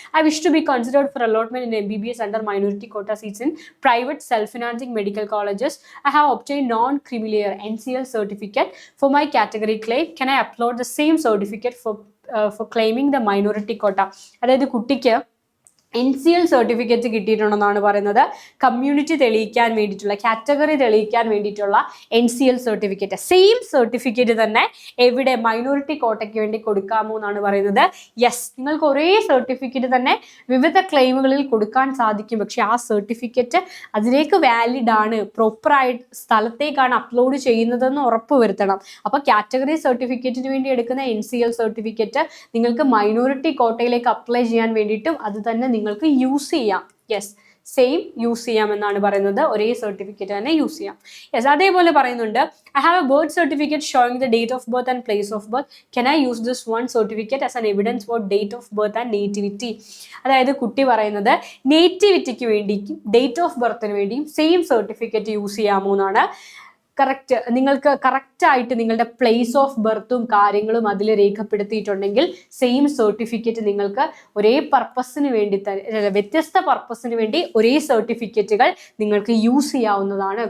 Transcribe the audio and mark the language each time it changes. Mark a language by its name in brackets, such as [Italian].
[English] I wish to be considered for allotment in MBBS under minority quota seats in private self-financing medical colleges. I have obtained non-creamier NCL certificate for my category claim. Can I upload the same certificate for claiming the minority quota? [Malayalam] അതായത് കുട്ടിക്ക് NCL certificate കിട്ടിയിട്ടുണ്ടെന്നാണ് പറയുന്നത്. Community തെളിയിക്കാൻ വേണ്ടിയിട്ടുള്ള, category തെളിയിക്കാൻ വേണ്ടിയിട്ടുള്ള NCL certificate. Same certificate തന്നെ എവിടെ minority കോട്ടയ്ക്ക് വേണ്ടി കൊടുക്കാമോ എന്നാണ് പറയുന്നത്. യെസ്, നിങ്ങൾക്ക് ഒരേ സർട്ടിഫിക്കറ്റ് തന്നെ വിവിധ ക്ലെയിമുകളിൽ കൊടുക്കാൻ സാധിക്കും. പക്ഷെ ആ സർട്ടിഫിക്കറ്റ് അതിലേക്ക് വാലിഡ് ആണ്, പ്രോപ്പറായിട്ട് സ്ഥലത്തേക്കാണ് അപ്ലോഡ് ചെയ്യുന്നതെന്ന് ഉറപ്പ് വരുത്തണം. അപ്പോൾ കാറ്റഗറി സർട്ടിഫിക്കറ്റിന് വേണ്ടി എടുക്കുന്ന NCL സർട്ടിഫിക്കറ്റ് നിങ്ങൾക്ക് മൈനോറിറ്റി കോട്ടയിലേക്ക് അപ്ലൈ ചെയ്യാൻ വേണ്ടിയിട്ടും അത് തന്നെ നിങ്ങൾക്ക് യൂസ് ചെയ്യാം. യെസ്, സെയിം യൂസ് ചെയ്യാം എന്നാണ് പറയുന്നത്. ഒരേ സർട്ടിഫിക്കറ്റ് തന്നെ യൂസ് ചെയ്യാം. യെസ്, അതേപോലെ പറയുന്നുണ്ട് [English] I have a birth certificate showing the date of birth and place of birth. Can I use this one certificate as an evidence for date of birth and nativity? [Malayalam] അതായത് കുട്ടി പറയുന്നത് നേറ്റിവിറ്റിക്ക് വേണ്ടിയും date of ബർത്തിന് വേണ്ടിയും same certificate use ചെയ്യാമോ എന്നാണ്. Correct നിങ്ങൾക്ക് കറക്റ്റായിട്ട് നിങ്ങളുടെ പ്ലേസ് ഓഫ് ബർത്തും കാര്യങ്ങളും അതിൽ രേഖപ്പെടുത്തിയിട്ടുണ്ടെങ്കിൽ സെയിം സർട്ടിഫിക്കറ്റ് നിങ്ങൾക്ക് ഒരേ പർപ്പസിന് വേണ്ടി വ്യത്യസ്ത പർപ്പസിന് വേണ്ടി ഒരേ സർട്ടിഫിക്കറ്റുകൾ നിങ്ങൾക്ക് യൂസ് ചെയ്യാവുന്നതാണ്.